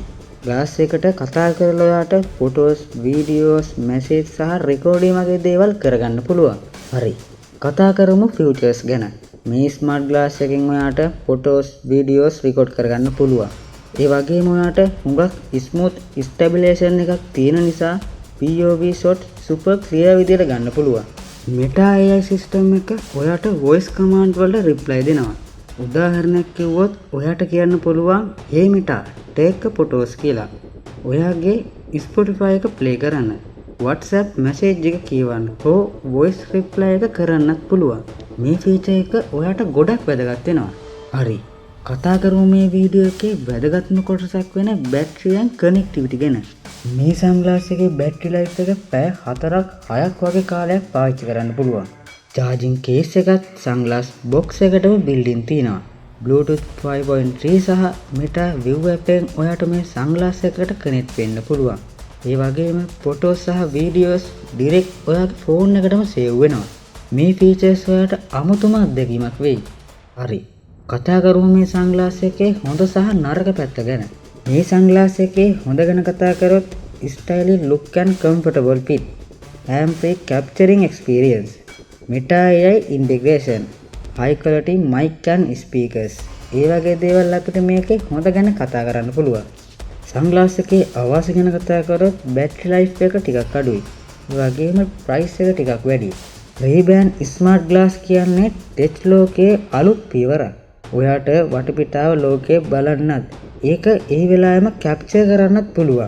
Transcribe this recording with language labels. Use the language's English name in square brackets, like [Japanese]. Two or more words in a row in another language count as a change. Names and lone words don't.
[Sinhala] ග්ලාස් එකට කතා කරලා ඔයාට [English] photos, videos, message [Sinhala] සහ රෙකෝඩින් වගේ දේවල් කරගන්න පුළුවන්. හරි. කතා කරමු ෆියුචර්ස් ගැන. මේ [English] smart glass [Sinhala] එකෙන් ඔයාට [English] photos, videos record [Sinhala] කරගන්න පුළුවන්. ඒ වගේම ඔයාට හුඟක් [English] smooth stabilization [Sinhala] එකක් තියෙන නිසා [English] POV shot super clear [Sinhala] විදියට ගන්න පුළුවන්. Meta AI සිස්ටම් එක ඔයාට [English] voice command [Sinhala] වලට reply දෙනවා. උදාහරණයක් කිව්වොත් ඔයාට කියන්න පුළුවන් [English] "Hey Meta, take a photos" [Sinhala] කියලා. ඔයාගේ Spotify එක play කරන්න. WhatsApp message එක කියවන්න. හෝ [English] voice reply [Sinhala] එක කරන්නත් පුළුවන්. මේ ෆීචර් එක ඔයාට ගොඩක් වැදගත් වෙනවා. හරි. කතා කරමු මේ වීඩියෝ එකේ වැදගත්ම කොටසක් වෙන [English] battery and connectivity [Sinhala] ගැන. මේ සන්ග්ලාස් එකේ [English] battery life [Sinhala] එක පැය 4ක් 6ක් වගේ කාලයක් පාවිච්චි කරන්න පුළුවන්. [English] charging case [Sinhala] එකත් [English] sunglass box [Sinhala] එකටම [English] built in [Sinhala] තියෙනවා. Bluetooth 5.3 සහ Meta View app එකෙන් ඔයාට මේ සන්ග්ලාස් එකට connect වෙන්න පුළුවන්. ඒ වගේම ෆොටෝස් සහ [English] videos direct [Sinhala] ඔයාගේ ෆෝන් එකටම සේව් වෙනවා. මේ ෆීචර්ස් වලට අමුතුම අත්දැකීමක් වෙයි. හරි. කතා කරමු මේ සන්ග්ලාස් එකේ හොඳ සහ නරක පැත්ත ගැන. මේ සන්ග්ලාස් එකේ හොඳ ගැන කතා කරොත් [English] stylish look and comfortable fit, hand-free capturing experience, Meta AI integration, high quality mic and speakers. [Sinhala] ඒ වගේ දේවල් අපිට මේකේ හොඳ ගැන කතා කරන්න පුළුවන්. සන්ග්ලාස් එකේ අවාසි ගැන කතා කරොත් [English] battery life [Sinhala] එක ටිකක් අඩුයි. ඒ වගේම ප්‍රයිස් එක ටිකක් වැඩි. Ray-Ban [English] smart glass [Sinhala] කියන්නේ ටෙච් ලෝකයේ අලුත් පියවරක්. ඔයාට වටපිටාව ලෝකයේ බලන්නත් ඒක ඒ වෙලාවෙම කැප්චර් කරන්නත් පුළුවන්.